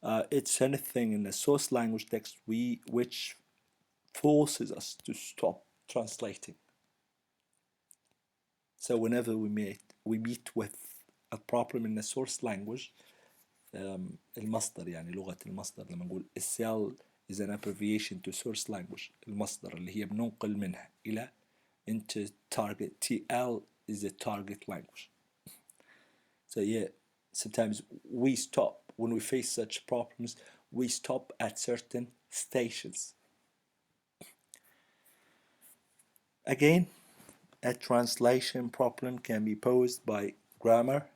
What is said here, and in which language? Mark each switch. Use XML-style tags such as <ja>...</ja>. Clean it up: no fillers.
<en>It's anything in the source language text which forces us to stop translating. So whenever we meet with a problem in the source language,</en> <ar>المصدر يعني لغة المصدر، لما نقول السيال</ar> <en>is an abbreviation to source language.</en> <ar>المصدر اللي هي بننقل منها إلى</ar> <en>into target. TL is a target language. So yeah, sometimes we stop when we face such problems. We stop at certain stations. Again, a translation problem can be posed by grammar.</en>